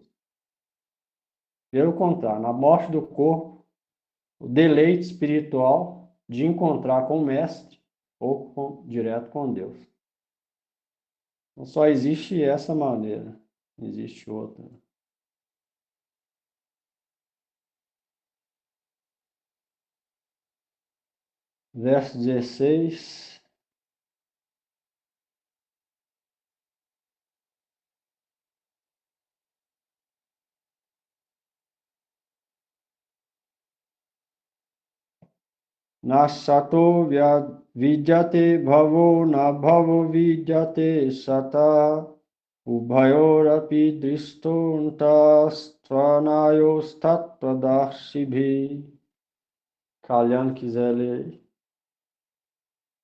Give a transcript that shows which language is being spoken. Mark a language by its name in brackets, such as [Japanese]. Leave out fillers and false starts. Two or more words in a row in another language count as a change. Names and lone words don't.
[Portuguese] Pelo contrário, na morte do corpo, o deleite espiritual de encontrar com o Mestre ou direto com Deus. Então, só existe essa maneira, não existe outra. Verso 16. [Sanskrit] Nasato vidyate bhavo na bhavo vidyate sata ubhayorapi dristontas tvanayos tattvadarshibhi. [Portuguese] Kalyan quiser ler.